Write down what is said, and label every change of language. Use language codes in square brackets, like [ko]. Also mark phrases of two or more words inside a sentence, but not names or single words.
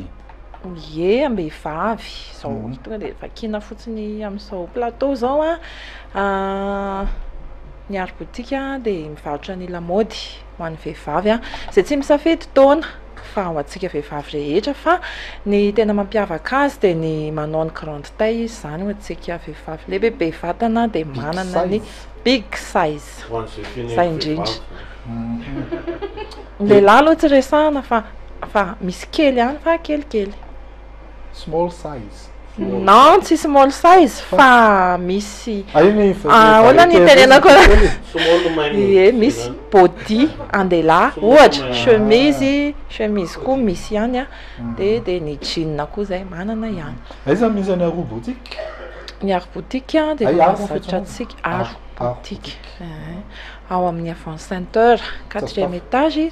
[mg] Ie, ambehivavy zao tonga dia vakina fotsiny amin'izao plateau zao ny arobotika dia mivarotra ny lamaody ho an'ny vehivavy izay tsy misafidy taona fa ho antsika vehivavy rehetra fa ny tena mampiavaka azy dia ny manao ny [fr] grande taille [mg] izy zany ho antsika vehivavy lehibe be vatana dia manana ny [en] big size [mg] zay indrindra. Lehilahy aloha tsy resahana fa misy kely ihany fa kelikely. [en] Small size. [mg] Non, tsy [en] small size [mg] fa misy hoana ny tenenako ie misy body andelahy ohatra chemise koa misy ihany dia ny jean koa zay manana ihany. Aiza misy ny arobotika? Ny arobotika dia mahazatra antsika arobotika ao amin'ny [fr] avant centre 4e étage [mg] izy.